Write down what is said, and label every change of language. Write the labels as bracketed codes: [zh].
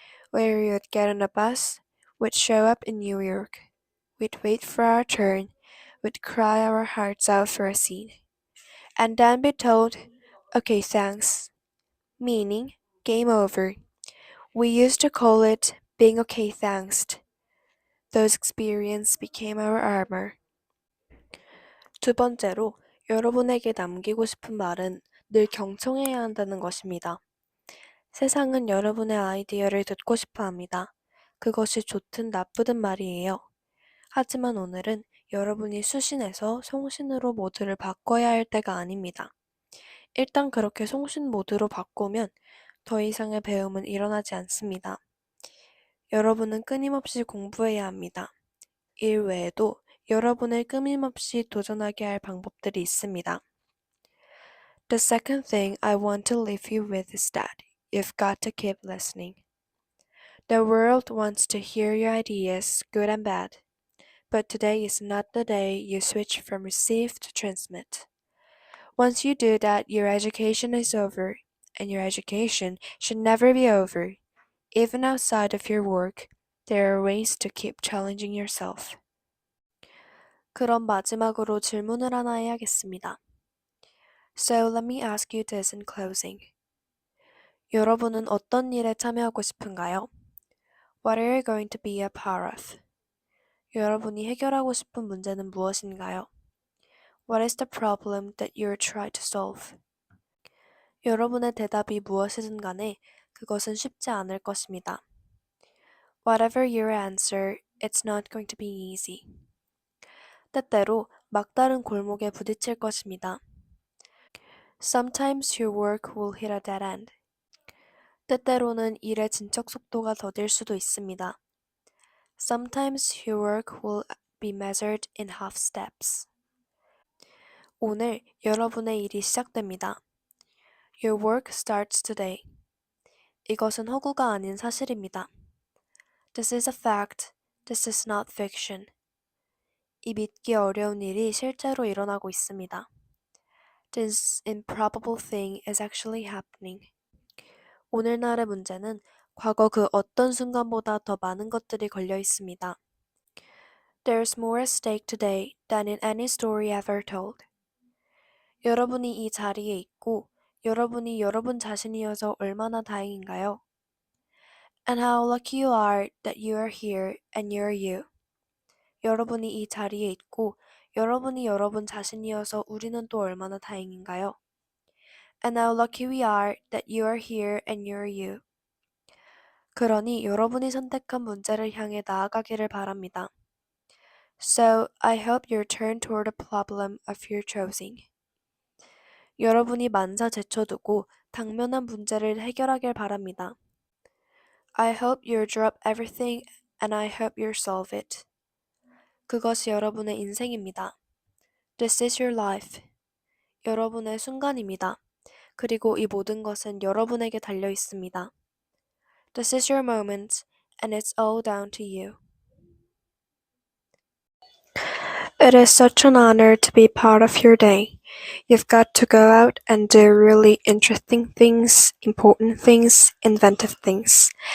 [en] Where we would get on a bus, we'd show up in New York, we'd wait for our turn, we'd cry our hearts out for a scene, and then be told, okay, thanks, meaning game over. We used to call it being okay, thanks. Those experiences became our armor. [ko] 두 번째로, 여러분에게 남기고 싶은 말은 늘 경청해야 한다는 것입니다. 세상은 여러분의 아이디어를 듣고 싶어 합니다. 그것이 좋든 나쁘든 말이에요. 하지만 오늘은 여러분이 수신에서 송신으로 모드를 바꿔야 할 때가 아닙니다. 일단 그렇게 송신 모드로 바꾸면 더 이상의 배움은 일어나지 않습니다. 여러분은 끊임없이 공부해야 합니다. 일 외에도 여러분을 끊임없이 도전하게 할 방법들이 있습니다. [en] The second thing I want to leave you with is that you've got to keep listening. The world wants to hear your ideas, good and bad. But today is not the day you switch from receive to transmit. Once you do that, your education is over, and your education should never be over. Even outside of your work, there are ways to keep challenging yourself. [ko] 그럼 마지막으로 질문을 하나 해야겠습니다. [en] So let me ask you this in closing. [ko] 여러분은 어떤 일에 참여하고 싶은가요? [en] What are you going to be a part of? [ko] 여러분이 해결하고 싶은 문제는 무엇인가요? [en] What is the problem that you're trying to solve? [ko] 여러분의 대답이 무엇이든 간에 그것은 쉽지 않을 것입니다. [en] Whatever your answer, it's not going to be easy. [ko] 때때로 막다른 골목에 부딪힐 것입니다. [en] Sometimes your work will hit a dead end. [ko] 때때로는 일의 진척 속도가 더딜 수도 있습니다. [en] Sometimes your work will be measured in half steps. [ko] 오늘 여러분의 일이 시작됩니다. [en] Your work starts today. [ko] 이것은 허구가 아닌 사실입니다. [en] This is a fact. This is not fiction. [ko] 이 믿기 어려운 일이 실제로 일어나고 있습니다. [en] This improbable thing is actually happening. [ko] 오늘날의 문제는 과거 그 어떤 순간보다 더 많은 것들이 걸려 있습니다. [en] There's more at stake today than in any story ever told. [ko] 여러분이 이 자리에 있고 여러분이 여러분 자신이어서 얼마나 다행인가요? [en] And how lucky you are that you are here and you're you. [ko] 여러분이 이 자리에 있고 여러분이 여러분 자신이어서 우리는 또 얼마나 다행인가요? [en] And how lucky we are that you are here and you're you. [ko] 그러니 여러분이 선택한 문제를 향해 나아가기를 바랍니다. [en] So, I hope you turn toward the problem of your choosing. [ko] 여러분이 만사 제쳐두고 당면한 문제를 해결하길 바랍니다. [en] I hope you drop everything and I hope you solve it. [ko] 그것이 여러분의 인생입니다. [en] This is your life. [ko] 여러분의 순간입니다. 그리고 이 모든 것은 여러분에게 달려 있습니다. [en] This is your moment and it's all down to you. It is such an honor to be part of your day. You've got to go out and do really interesting things, important things, inventive things.